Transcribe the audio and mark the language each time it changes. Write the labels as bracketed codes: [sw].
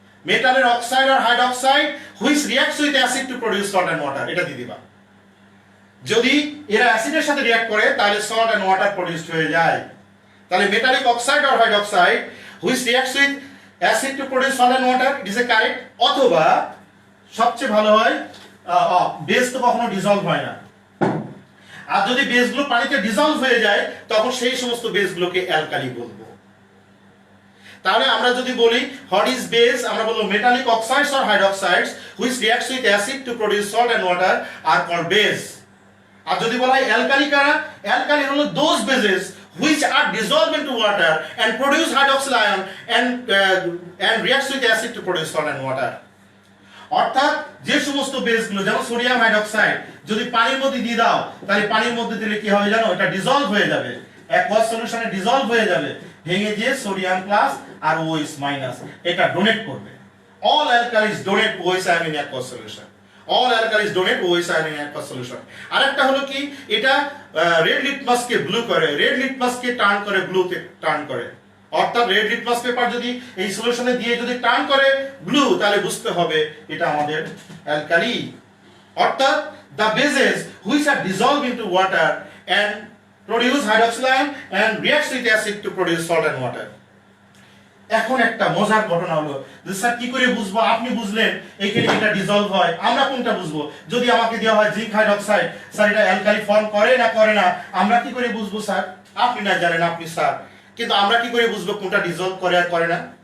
[bn] মেটালের oxide আর hydroxide [en] which reacts with acid to produce salt and water, [bn] এটা দিয়ে দিবা। যদি এরা অ্যাসিডের সাথে রিঅ্যাক্ট করে তাহলে সল্ট এন্ড ওয়াটার প্রডিউসড হয়ে যায়। [en] তাহলে metallic oxide or hydroxide which reacts with acid to produce salt and water, it is a correct. [bn] অথবা সবচেয়ে ভালো হয় বেস তো কখনো ডিসলভ হয় না, আর যদি বেসগুলো পানিতে ডিসলভ হয়ে যায় তখন সেই সমস্ত বেসগুলোকে অ্যালকালি বলবো। তাহলে আমরা যদি বলি [en] what is base, [bn] আমরা বলবো [en] Metallic oxides or hydroxides which reacts with acid to produce salt and water are called base. [bn] আর যদি বলা হয় অ্যালকালি কারা, অ্যালকালি হলো [en] Those bases which are dissolved into water and produce hydroxyl ion and reacts with acid to produce salt and water. [bn] অর্থাৎ যে সমস্ত বেসগুলো যেমন sodium hydroxide যদি পানির মধ্যে দিয়ে দাও তাহলে পানির মধ্যে দিলে কি হবে জানো, এটা ডিসলভ হয়ে যাবে, অ্যাকুয়াস সলিউশনে ডিসলভ হয়ে যাবে, ভেঙে গিয়ে সোডিয়াম প্লাস আর OH মাইনাস এটা ডোনেট করবে। [en] All alkalis donate OH ion in aqueous solution. All alkalis donate OH ion in aqueous solution. [bn] আরেকটা হলো কি, এটা রেড লিটমাস কে ব্লু করে, রেড লিটমাস কে টার্ন করে ব্লুতে টার্ন করে। অর্থাৎ রেড লিটমাস পেপার যদি এই সলিউশনে দিয়ে যদি টার্ন করে ব্লু তাহলে বুঝতে হবে এটা আমাদের অ্যালকালি। [en] অর্থাৎ the bases which are dissolved into water and produce hydroxyl ion and reacts with acid to produce salt and water. [bn] এখন একটা মজার ঘটনা হলো যে স্যার কি করে বুঝবো, আপনি বুঝলেন এখানে এটা ডিসলভ হয়, আমরা কোনটা বুঝবো? যদি আমাকে দেওয়া হয় জিঙ্ক হাইড্রোক্সাইড, স্যার এটা অ্যালকালি ফর্ম করে না করে না, আমরা কি করে বুঝবো স্যার? আপনি না জানেন, আপনি স্যার, কিন্তু আমরা কি করে বুঝবো কোনটা ডিসলভ করে আর করে না?